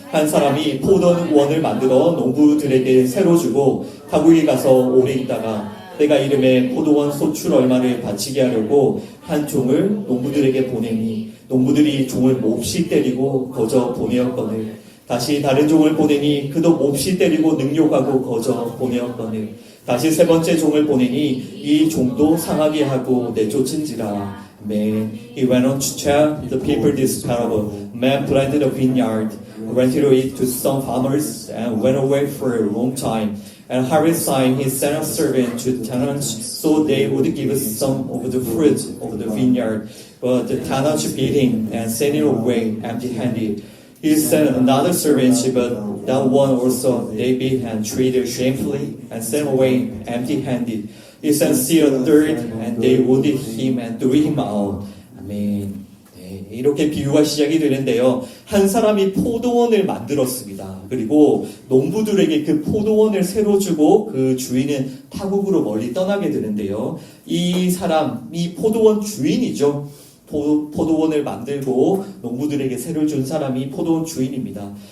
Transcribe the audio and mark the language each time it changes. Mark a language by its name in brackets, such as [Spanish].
[Korean] 한 사람이 포도원을 만들어 농부들에게 새로 주고 타국에 가서 오래 있다가 때가 이름에 포도원 소출 얼마를 바치게 하려고 한 종을 농부들에게 보내니 농부들이 종을 몹시 때리고 거저 보내었거늘 다시 다른 종을 보내니 그도 몹시 때리고 능욕하고 거저 보내었거늘 다시 세 번째 종을 보내니 이 종도 상하게 하고 내쫓은지라. [English] Man, he went on to tell the people this parable. Man planted a vineyard, rented it to some farmers, and went away for a long time. And harvest time he sent a servant to tenants so they would give some of the fruit of the vineyard. But the tenants beat him and sent him away empty-handed. He sent another servant, but that one also they beat and treated shamefully and sent away empty-handed. He sent still a third, and they wounded him and threw him out. [Korean] 아멘. 네, 이렇게 비유가 시작이 되는데요. 한 사람이 포도원을 만들었습니다. 그리고 농부들에게 그 포도원을 새로 주고 그 주인은 타국으로 멀리 떠나게 되는데요. 이 사람이 포도원 주인이죠. 포도원을 만들고 농부들에게 새로 준 사람이 포도원 주인입니다.